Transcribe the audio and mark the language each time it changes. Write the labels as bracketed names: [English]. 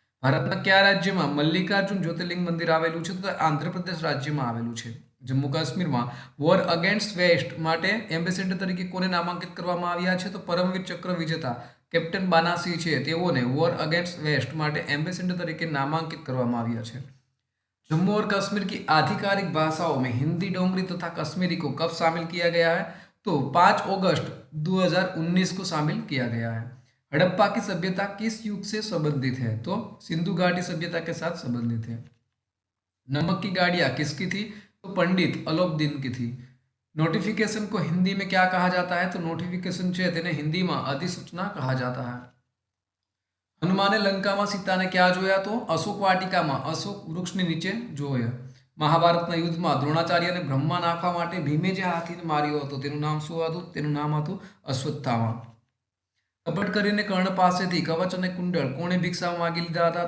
[Gujarati] ભારતના કયા રાજ્યમાં મલ્લિકાર્જુન જ્યોતિર્લિંગ મંદિર આવેલું છે? તો આંધ્રપ્રદેશ રાજ્યમાં આવેલું છે. જમ્મુ કાશ્મીરમાં વોર અગેન્સ્ટ વેસ્ટ માટે એમ્બેસેડર તરીકે કોને નામાંકિત કરવામાં આવ્યા છે? તો પરમવીર ચક્ર વિજેતા કેપ્ટન બાનાસી છે, તેઓને વોર અગેન્સ્ટ વેસ્ટ માટે એમ્બેસેડર તરીકે નામાંકિત કરવામાં આવ્યા છે. [Hindi] जम्मू और कश्मीर की आधिकारिक भाषाओं में हिंदी, डोगरी तथा कश्मीरी को कब शामिल किया गया है? तो 5 अगस्त 2019 को शामिल किया गया है. हड़प्पा की सभ्यता किस युग से संबंधित है? तो सिंधु घाटी सभ्यता के साथ संबंधित है. नमक की गाड़ियां किसकी थी? तो पंडित अलोकदीन की थी. नोटिफिकेशन को हिंदी में क्या कहा जाता है? तो नोटिफिकेशन [Gujarati] છે તેને હિન્દીમાં અધિસૂચના [Hindi] કहा जाता है. [Gujarati] હનુમાને લંકામાં સીતાને ક્યાં જોયા? તો અશોક વાટિકામાં અશોક વૃક્ષની નીચે જોયા. મહાભારતના યુદ્ધમાં દ્રોણાચાર્યને બ્રહ્મા નાખવા માટે ભીમે જે હાથીને માર્યો હતો તેનું નામ શું હતું? તેનું નામ હતું અશ્વત્થામા. કપટ કરીને કર્ણ પાસેથી કવચ અને કુંડળ કોણે ભિક્ષા માગી લીધા હતા?